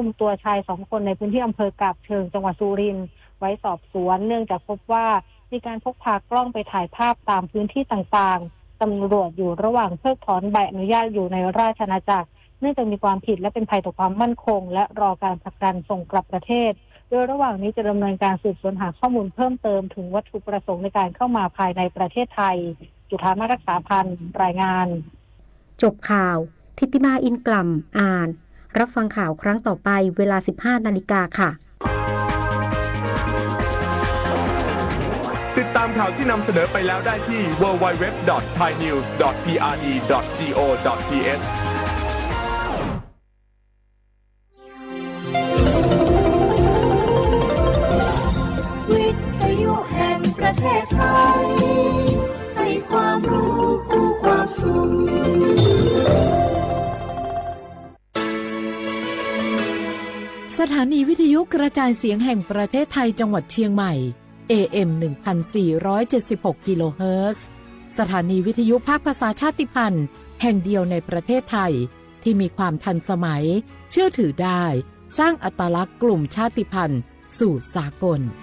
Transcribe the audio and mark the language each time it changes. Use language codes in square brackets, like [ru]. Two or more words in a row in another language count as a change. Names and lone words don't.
[th] มตัวชาย2 คนในพื้นที่อำเภอกาบเชิงจังหวัดสุรินทร์ไว้สอบสวนเนื่องจากพบว่ามีการพกพากล้องไปถ่ายภาพตามพื้นที่ต่างๆตำรวจอยู่ระหว่างเพิกถอนใบอนุญาตอยู่ในราชอาณาจักรเนื่องจากมีความผิดและเป็นภัยต่อความมั่นคงและรอการผลักดันส่งกลับประเทศโดยระหว่างนี้จะดำเนินการสืบสวนหาข้อมูลเพิ่มเติมถึงวัตถุประสงค์ในการเข้ามาภายในประเทศไทยจุฑามารักษาพันธ์รายงาน จบข่าวทิติมาอินกล่ำอ่านรับฟังข่าวครั้งต่อไปเวลา 15 นาฬิกาค่ะ ติดตามข่าวที่นำเสนอไปแล้วได้ที่ www.thainews.pre.go.th วิทยุแห่งประเทศไทยให้ความรู้คู่ความสุข สถานีวิทยุกระจายเสียงแห่งประเทศไทยจังหวัดเชียงใหม่ AM 1476 กิโลเฮิรตซ์สถานีวิทยุภาคภาษาชาติพันธุ์แห่งเดียวในประเทศไทยที่มีความทันสมัยเชื่อถือได้สร้างอัตลักษณ์กลุ่มชาติพันธุ์สู่สากล